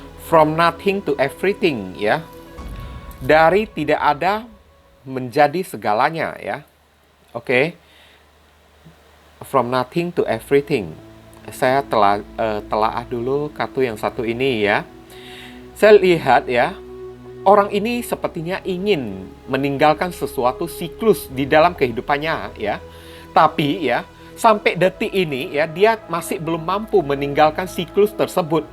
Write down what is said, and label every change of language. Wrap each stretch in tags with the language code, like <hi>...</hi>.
<en>From nothing to everything</en> <id>ya. Dari tidak ada menjadi segalanya ya. Oke.</id> <en>From nothing to everything.</en> <id>Saya telaah dulu kartu yang satu ini ya. Saya lihat ya, orang ini sepertinya ingin meninggalkan sesuatu siklus di dalam kehidupannya ya. Tapi ya, sampai detik ini ya, dia masih belum mampu meninggalkan siklus tersebut.</id>